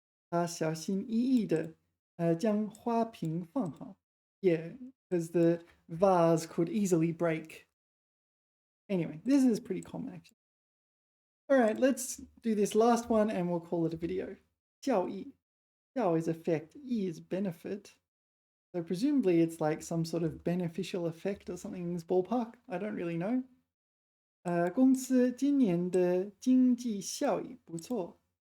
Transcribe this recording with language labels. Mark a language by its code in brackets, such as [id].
[zh] 他小心翼翼地将花瓶放好. [en] Yeah, because the vase could easily break. Anyway, this is pretty common actually. All right, let's do this last one and we'll call it a video. [zh] 效益. [en] 效 is effect, 益 is benefit. So presumably it's like some sort of beneficial effect or something in this ballpark. I don't really know. [zh] 公司今年的经济效益不错.